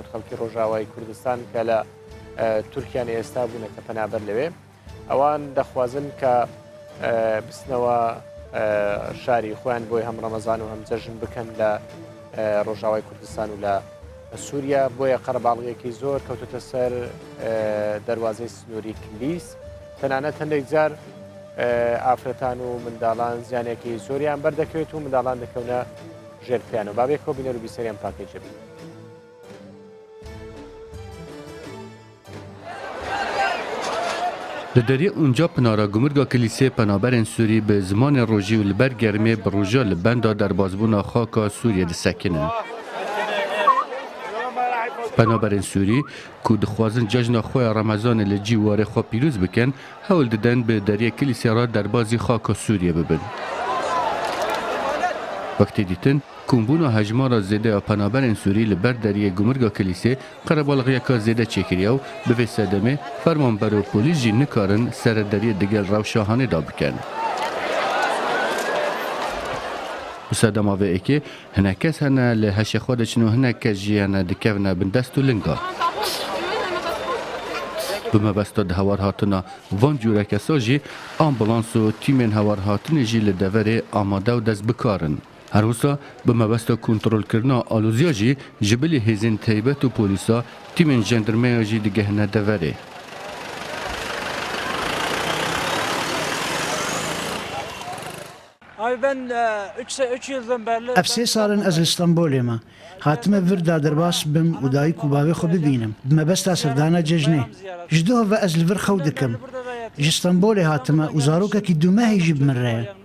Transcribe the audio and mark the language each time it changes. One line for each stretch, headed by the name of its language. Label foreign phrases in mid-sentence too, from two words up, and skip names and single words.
Central Kurdish: خەڵکی ڕۆژاوای کوردستان کە لە تورکیان ئێستا بوونەکە پەنابەر لەوێ ئەوان دەخوازن کە بستنەوە شاری خۆیان بۆی هەم ڕەمەزان و هەم جەژن بکەن لە ڕۆژاوای کوردستان و لە سووریا بۆیە قەرەباڵغیەکی زۆر کەوتۆتە سەر دەواازەی سنووری کلیس تەنانەت هەندێک جار ئافرەتان و منداڵان زیانێکی زۆریان بەردەکەوێت و منداڵان دەکەونە ژێرپیان و بابێکەوە بینەر و بیسەریان پاکێجە بین.
Kurdish: Li derê Unca Pınara Gumurga Kilîsê penaberên Sûrî bi zimanê rojî û li ber germê bi roja li benda derbasbûna xaka Sûriyê disekinin. Penaberên Sûrî ku dixwazin cejna xwe ya Remezanê li cî warê xwe pîrûz bikin, hewl didin bi deriyê Kilîsê re derbasî xaka Sûriyê bibin. Wektê dîtin کومبونا هجمارا زیده یا پنابرین سوری لبر دریه گمرگا کلیسه قربالغیه که زیده چکریه و به وی سدمه فرمانبر و پولیس جی نکارن سر دریه دیگر رو شاهانه دا بکن. بسدم آوه ای که هنکس هنه لحش خودشنو هنکس جی هنه دکوونه بندست و لنگا. بمبستا هوار هاتنا وان جوره کسا جی آمبولانس و تیمین هوار هاتن جی لدوره آماده و دست بکارن. هر روزا به مبستا کنترل کردن آلوزیا جی جبل هزین تیبت و پولیسا تیمین جندرمه جی دیگه ندوره.
Turkish: Abi ben 3 yıldan beri...
Kurdish: Ev 3 salin ez İstanbul'e ma. Hatime vir daderbas bim u dayı kubavi xo bibînim. Me besta sevdana cejnê. Ji duha ve ez li vir xew dikim. Ji İstanbul'e hatime û zarokekî dumehê jî bi min re ye.